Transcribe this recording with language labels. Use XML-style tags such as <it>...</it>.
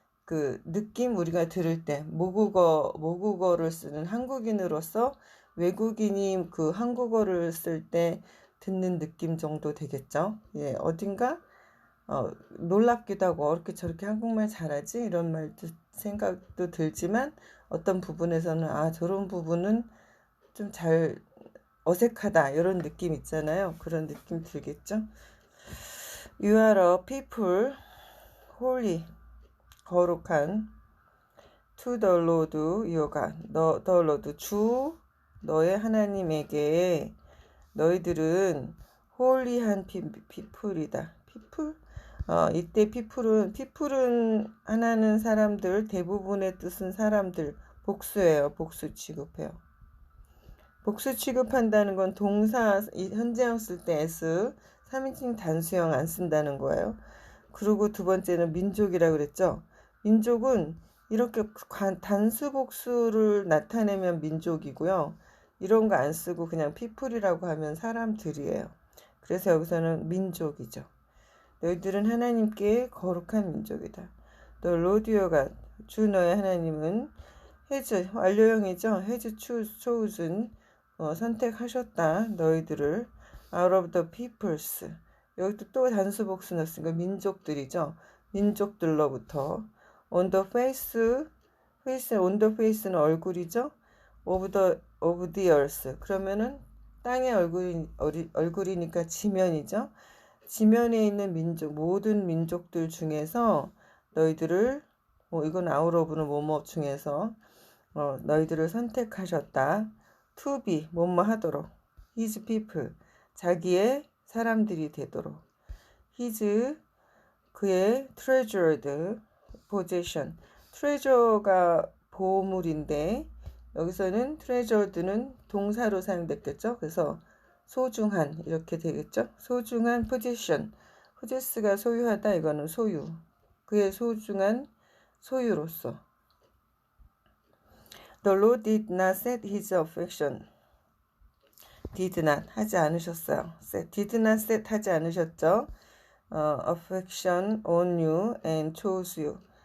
<ko>그 느낌 우리가 들을 때 모국어를 쓰는 한국인으로서 외국인이 그 한국어를 쓸 때 듣는 느낌 정도 되겠죠. 예, 어딘가 놀랍기도 하고 이렇게 저렇게 한국말 잘하지 이런 말도 생각도 들지만 어떤 부분에서는 아 저런 부분은 좀 잘 어색하다 이런 느낌 있잖아요. 그런 느낌 들겠죠.</ko> <en>You are a people holy</en> <ko>거룩한</ko> <en>to the Lord your God the Lord</en> <ko>주 너의 하나님에게 너희들은 홀리한 피플이다. 피플? 이때 피플은 하나는 사람들, 대부분의 뜻은 사람들, 복수예요. 복수 취급해요. 복수 취급한다는 건 동사, 현재형 쓸 때 s, 3인칭 단수형 안 쓴다는 거예요. 그리고 두 번째는 민족이라고 그랬죠. 민족은 이렇게 단수 복수를 나타내면 민족이고요. 이런 거 안 쓰고 그냥 피플이라고 하면 사람들이에요. 그래서 여기서는 민족이죠. 너희들은 하나님께 거룩한 민족이다. 너 로디오가 주 너의 하나님은 해즈 완료형이죠. 해즈 chosen 선택하셨다. 너희들을</ko> <en>out of the peoples</en> <ko>여기도 또 단수 복수 넣었으니까 민족들이죠. 민족들로부터</ko> <en>on the face</en> <ko>on the face는 얼굴이죠.</ko> <en>of the earth</en> <ko>그러면은 땅의 얼굴이니까 지면이죠. 지면에 있는 민족 모든 민족들 중에서 너희들을 이건 out of는 뭐뭐 중에서 너희들을 선택하셨다.</ko> <en>to be</en> <ko>뭐뭐 하도록</ko> <en>his people</en> <ko>자기의 사람들이 되도록 his 그의</ko> <en>treasured possession</en> <ko>treasure가 보물인데 여기서는 treasured는 동사로 사용됐겠죠. 그래서 소중한 이렇게 되겠죠. 소중한 possession possess가 소유하다 이거는 소유 그의 소중한 소유로서</ko> <en>The Lord did not</en> <ko>set his affection did not 하지 않으셨어요.</ko> <en>did not set</en> <ko>하지 않으셨죠.</ko> <en>affection on you and chose you.</en>